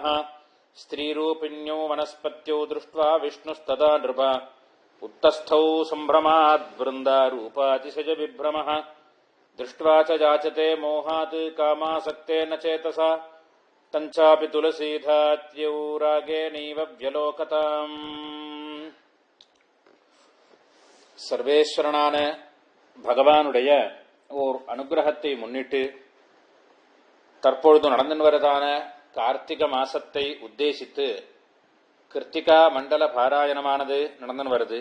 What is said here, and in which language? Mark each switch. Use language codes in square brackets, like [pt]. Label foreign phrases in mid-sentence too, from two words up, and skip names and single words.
[sa] स्त्रीरूपिण्यौ वनस्पत्यौ दृष्ट्वा विष्णुस्तदा नृप उत्तस्थौ सम्भ्रमाद् वृन्दारूपातिशय विभ्रमः। दृष्ट्वा च जाचते मोहात् कामासक्तेन चेतसा तञ्चापि तुलसीधात्र्यौ रागेणैव व्यलोकताम्। [ta] சர்வேஸ்வரனான பகவானுடைய ஓர் அனுகிரகத்தை முன்னிட்டு தற்பொழுது நடந்து வருவதான கார்த்திக மாசத்தை உத்தேசித்து கிருத்திகா மண்டல பாராயணமானது நடந்து வருது.